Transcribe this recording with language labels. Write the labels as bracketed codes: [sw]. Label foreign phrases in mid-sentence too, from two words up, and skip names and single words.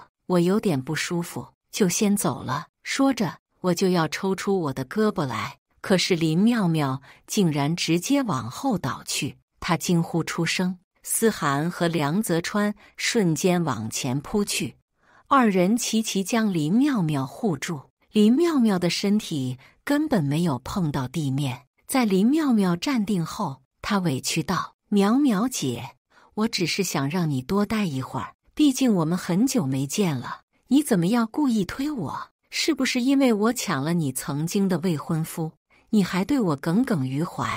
[zh] 我有點不舒服，就先走了。說着，我就要抽出我的胳膊來，可是林妙妙竟然直接往後倒去。她驚呼出聲，思涵和梁澤川瞬間往前撲去，2人齊齊將林妙妙護住。林妙妙的身體根本沒有碰到地面。在林妙妙站定後，她委屈道：“淼淼姐，我只是想讓你多待一會兒，畢竟我們很久沒見了。你怎麼要故意推我？是不是因為我搶了你曾經的未婚夫，你還對我耿耿於懷？